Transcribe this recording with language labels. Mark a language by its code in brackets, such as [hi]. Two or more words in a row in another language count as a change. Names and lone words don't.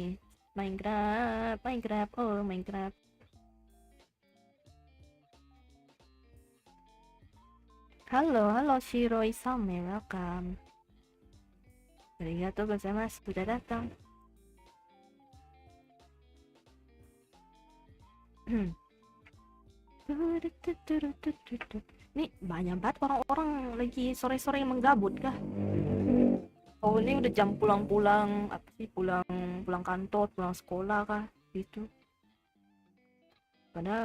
[id] Minecraft, oh Minecraft. Halo Shiroi-sama, [en] welcome. [ja] ありがとうございます, [id] sudah datang. Ini banyak banget orang-orang lagi sore-sore menggabut kah? Oh ini udah jam pulang-pulang apa sih pulang kantor pulang sekolah kah gitu.